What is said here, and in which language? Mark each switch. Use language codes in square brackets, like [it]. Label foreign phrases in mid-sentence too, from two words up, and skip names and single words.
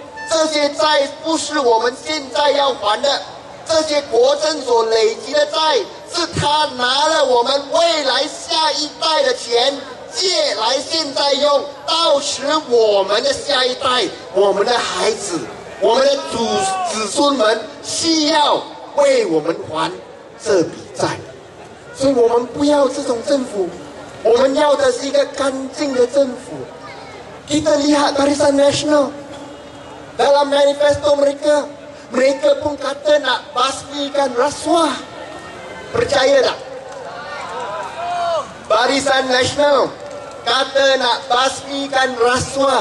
[zh] 这些债不是我们现在要还的，这些国政所累积的债，是他拿了我们未来下一代的钱借来现在用，到时我们的下一代、我们的孩子、我们的子孙们需要为我们还这笔债。所以我们不要这种政府，我们要的是一个干净的政府。 [ms] Kita lihat Barisan Nasional dalam manifesto mereka, mereka pun kata nak basmikan rasuah. Percaya tak? Barisan Nasional kata nak basmikan rasuah.